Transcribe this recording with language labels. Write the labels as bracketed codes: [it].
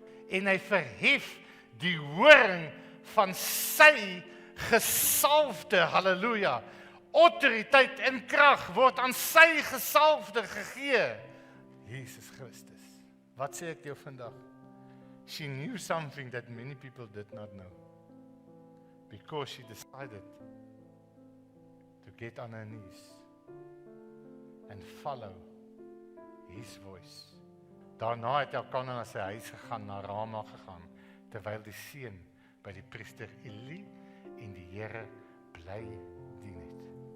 [af] En hy verhef die horing van sy gesalfde, halleluja. Autoriteit en krag word aan sy gesalfde gegee. Jesus Christus. Wat sê ek jou vandag? [en] She knew something that many people did not know. Because she decided to get on her knees and follow his voice. [af] Daarna het Elkanah na sy huis gegaan, na Rama gegaan, terwyl die seun by die priester Eli en die Here bly dien het.